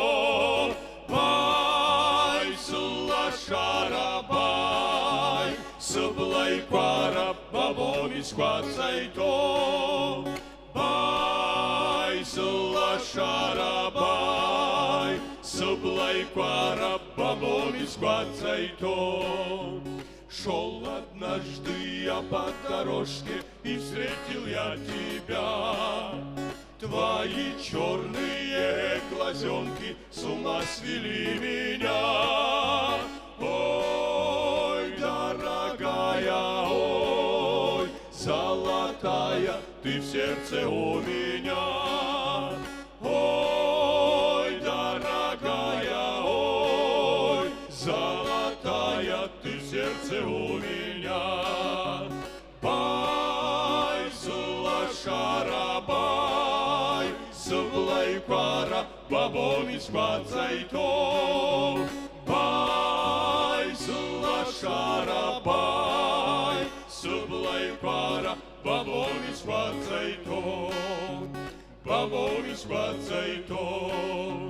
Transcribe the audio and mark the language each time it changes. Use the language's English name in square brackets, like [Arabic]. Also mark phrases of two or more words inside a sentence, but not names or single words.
[Abkhazian] Баи сылашара баи сыблаиқәара бабони сгәарҵаиҭоу. Баи сылашара баи сыблаиқәара бабони сгварҵаиҭоу. [Russian] Шел однажды я по дорожке и встретил я тебя. Твои черные глазенки с ума свели меня. Ой, дорогая, ой, золотая, ты в сердце у меня. Ой, дорогая, ой, золотая, ты в сердце у меня. [Abkhazian] Бай, сылашара, бай, сыблаиқәара бабони сгәарҵаиҭоу. Бай, сылашара, бай, сыблаиқәара бабони сгварҵаиҭоу. Бабони сгварҵаиҭоу.